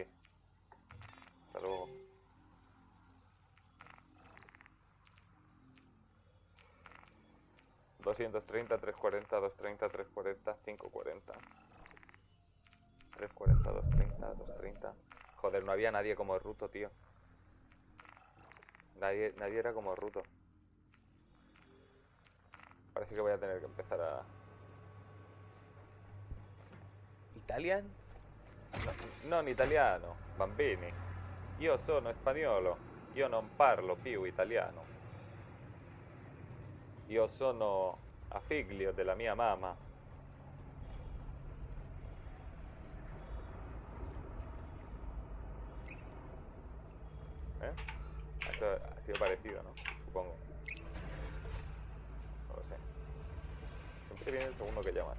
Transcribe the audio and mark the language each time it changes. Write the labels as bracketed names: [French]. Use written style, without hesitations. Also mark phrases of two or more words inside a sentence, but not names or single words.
[Spanish] Hasta luego. $230, $340, $230, $340, $540. $340, $230, $230. Joder, no había nadie como Ruto, tío. Nadie era como Ruto. Parece que voy a tener que empezar a... ¿Italian? [Italian] No, non italiano, bambini. Io sono spagnolo. Io non parlo più italiano. Io sono a figlio della mia mamma. [Spanish] Esto ha sido parecido, ¿no? Supongo. No lo sé. Siempre viene el segundo que llama.